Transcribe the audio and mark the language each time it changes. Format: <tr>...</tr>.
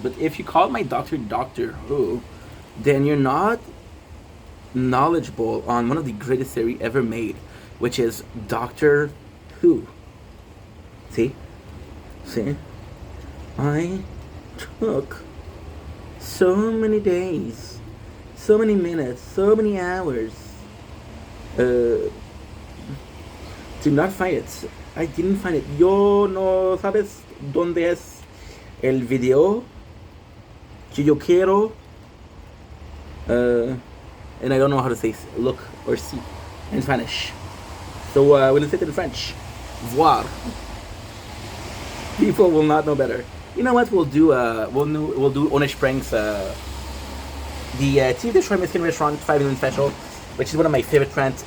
<en>But if you call my doctor Doctor Who, then you're not knowledgeable on one of the greatest series ever made, which is Doctor Who. See? I took so many days, so many minutes, so many hours to not find it. I didn't find it.</en> <es>Yo no sabes dónde es el video que yo quiero.</es> <en>And I don't know how to say look or see in Spanish. So we're gonna say it in French. Voir. People will not know better. You know what? We'll do Onish Pranks, the TV Detroit Mexican Restaurant 5 million special, which is one of my favorite trends.</en>